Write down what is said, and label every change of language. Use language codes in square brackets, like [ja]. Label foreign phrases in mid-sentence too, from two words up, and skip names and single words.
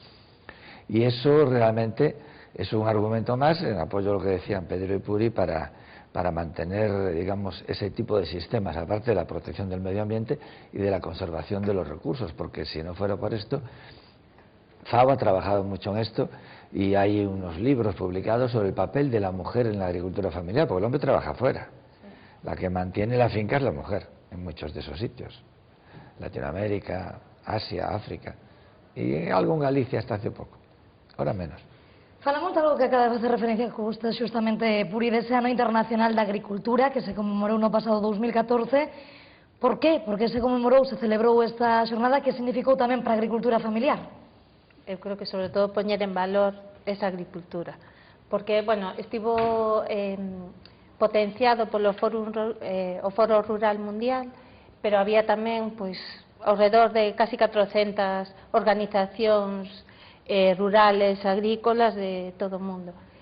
[es] Y eso realmente es un argumento más en apoyo a lo que decían Pedro y Puri para mantener, digamos, ese tipo de sistemas, aparte de la protección del medio ambiente y de la conservación de los recursos, porque si no fuera por esto, FAO ha trabajado mucho en esto y hay unos libros publicados sobre el papel de la mujer en la agricultura familiar, porque el hombre trabaja afuera. La que mantiene la finca es la mujer, en muchos de esos sitios. Latinoamérica, Asia, África, y algo en Galicia hasta hace poco, ahora menos. [gl] Falamos de algo que acaba de facer referencia que usted xustamente, Puri, dese ano internacional da agricultura que se conmemorou no pasado 2014. Por qué? Porque se conmemorou, se celebrou esta xornada que significou tamén para a agricultura familiar. Eu creo que sobre todo poñer en valor esa agricultura, porque, bueno, estivo potenciado polo o Foro Rural Mundial, pero había tamén, pois, ao redor de casi 400 organizacións rurales, agrícolas de todo o mundo.